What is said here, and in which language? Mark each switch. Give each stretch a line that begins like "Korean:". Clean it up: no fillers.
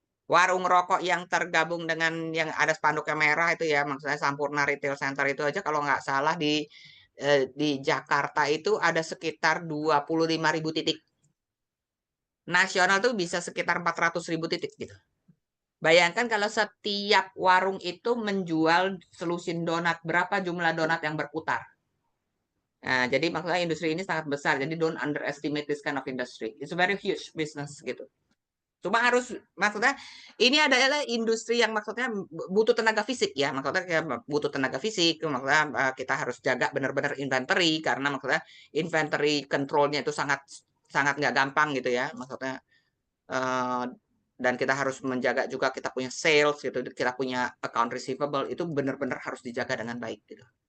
Indonesian: Warung rokok yang tergabung dengan yang ada spanduknya merah itu ya, maksudnya Sampurna Retail Center itu aja kalau nggak salah di Jakarta itu ada sekitar 25.000 titik. Nasional tuh bisa sekitar 400.000 titik gitu. Bayangkan kalau setiap warung itu menjual selusin donat, berapa jumlah donat yang berputar. Nah, jadi maksudnya industri ini sangat besar.
English: Jadi don't underestimate this kind of industry. It's a very huge business gitu.
Indonesian: Cuma maksudnya ini adalah industri yang maksudnya butuh tenaga fisik ya. Maksudnya butuh tenaga fisik. Maksudnya kita harus jaga benar-benar inventory karena maksudnya inventory controlnya itu sangat sangat nggak gampang gitu ya. Maksudnya dan kita harus menjaga juga kita punya sales gitu, kita punya account receivable itu benar-benar harus dijaga dengan baik gitu.